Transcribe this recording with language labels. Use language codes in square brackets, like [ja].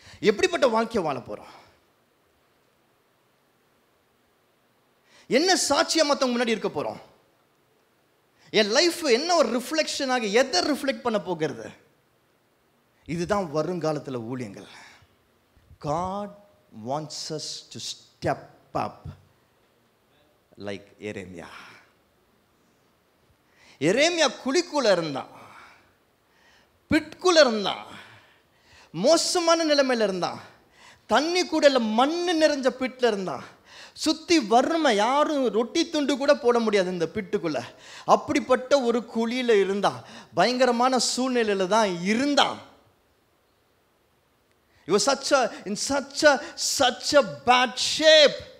[ta] எப்படிப்பட்ட வாழ்க்கையை வாழ போகிறோம்? என்ன சாட்சியாக மற்றவங்க முன்னாடி இருக்க போகிறோம்? என் லைஃப் என்ன ஒரு ரிஃப்ளெக்ஷனாக எதை ரிஃப்ளெக்ட் பண்ண போகிறது? இதுதான் வருங்காலத்தில் ஊழியங்கள். [en] God wants us to step up like எரேமியா. [ta] எரேமியா குழிக்குள்ள இருந்தான், பிட்குள்ள இருந்தான், மோசமான நிலைமையில் இருந்தான், தண்ணி கூட இல்லை, மண்ணு நிறைஞ்ச பிட்டில் இருந்தான், சுற்றி வறுமை, யாரும் ரொட்டி துண்டு கூட போட முடியாது இந்த பிட்டுக்குள்ள. அப்படிப்பட்ட ஒரு குழியில் இருந்தான், பயங்கரமான சூழ்நிலையில் தான் இருந்தான். [en] He was in such a bad shape.